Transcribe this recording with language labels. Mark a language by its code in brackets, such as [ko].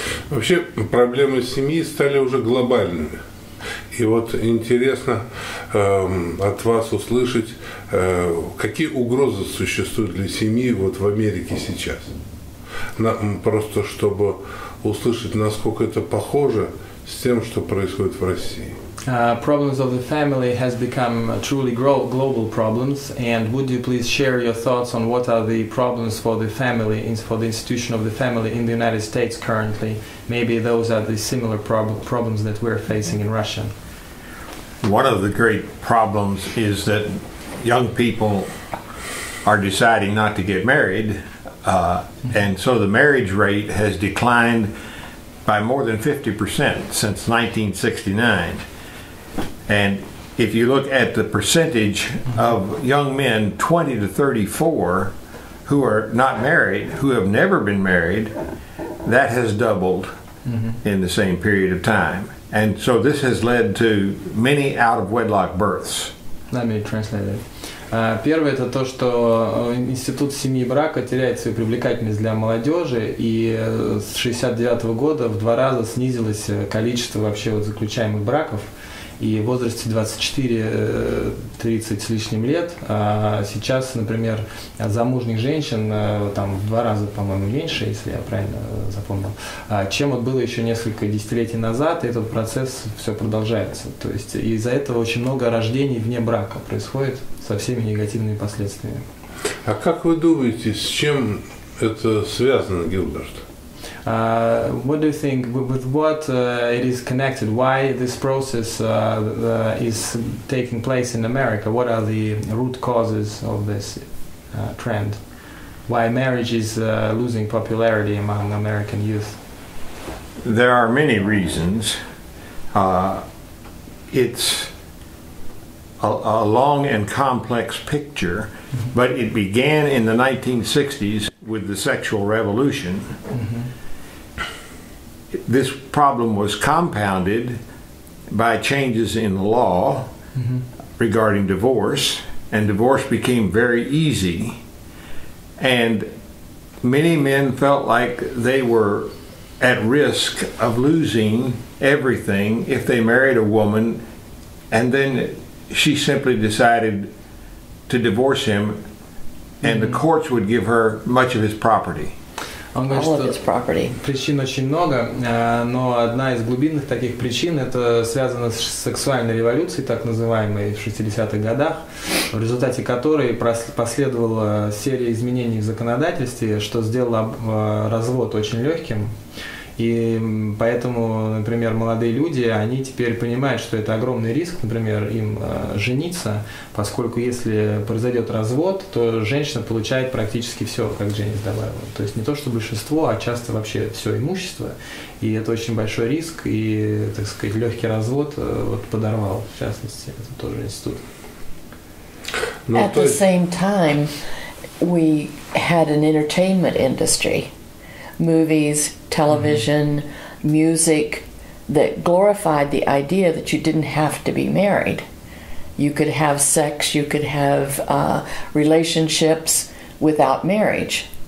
[ru] Вообще проблемы семьи стали уже глобальными. И вот интересно от вас услышать, какие угрозы существуют для семьи вот в Америке сейчас. Просто чтобы услышать, насколько это похоже с тем, что происходит в России. [en] Problems of the family has become truly global problems, and would you please share your thoughts on what are the problems for the family, for the institution of the family in the United States currently? Maybe those are the similar problems that we're facing in Russia. One of the great problems is that young people are deciding not to get married, and so the marriage rate has declined by more than 50% since 1969. And if you look at the percentage of young men 20 to 34 who are not married, who have never been married, that has doubled in the same period of time. And so this has led to many out-of-wedlock births. Let me translate it. [ru] Первое – это то, что институт семьи и брака теряет свою привлекательность для молодежи, и с 1969 года в 2 раза снизилось количество вообще вот заключаемых браков. И в возрасте 24-30 с лишним лет сейчас, например, замужних женщин там в 2 раза, по-моему, меньше, если я правильно запомнил, чем вот было еще несколько десятилетий назад, и этот процесс все продолжается. То есть из-за этого очень много рождений вне брака происходит со всеми негативными последствиями. А как вы думаете, с чем это связано, Гилберт? [en] What do you think, with what it is connected? Why this process is taking place in America? What are the root causes of this trend? Why marriage is losing popularity among American youth? There are many reasons. It's a long and complex picture, but it began in the 1960s with the sexual revolution. This problem was compounded by changes in the law regarding divorce, and divorce became very easy. And many men felt like they were at risk of losing everything if they married a woman, and then she simply decided to divorce him, and the courts would give her much of his property. [ru] Он говорит, что причин очень много, но одна из глубинных таких причин это связано с сексуальной революцией, так называемой, в 60-х годах, в результате которой последовала серия изменений в законодательстве, что сделало развод очень легким. И поэтому, например, молодые люди, они теперь понимают, что это огромный риск, например, им жениться, поскольку если произойдет развод, то женщина получает практически все, как Дженис добавила. То есть не то, что большинство, а часто вообще все имущество. И это очень большой риск, и, так сказать, легкий развод вот, подорвал, в частности, это тоже институт. [en] At the same time, we had an entertainment industry. Movies, television, music that glorified the idea that you didn't have to be married. You could have sex, you could have relationships without marriage.